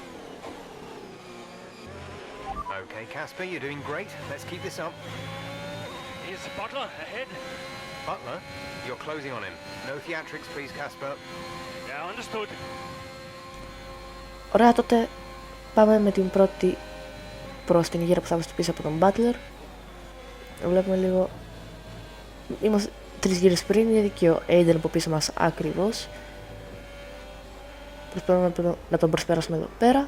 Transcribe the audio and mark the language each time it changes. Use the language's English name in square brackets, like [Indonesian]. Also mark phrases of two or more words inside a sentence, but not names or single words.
[English] Okay, Casper, you're doing great. Let's keep this up. Butler, ahead. Butler? You're closing on him. No theatrics, please, Casper. Yeah, understood. [Greek] Ωραία, τότε πάμε με την πρώτη προς την γύρα που θα βρίσκεται πίσω από τον Butler. Βλέπουμε λίγο. Είμαστε 3 γύρες πριν, είναι και ο Aiden από πίσω μας ακριβώς. Προσπαθούμε να τον προσπεράσουμε εδώ πέρα.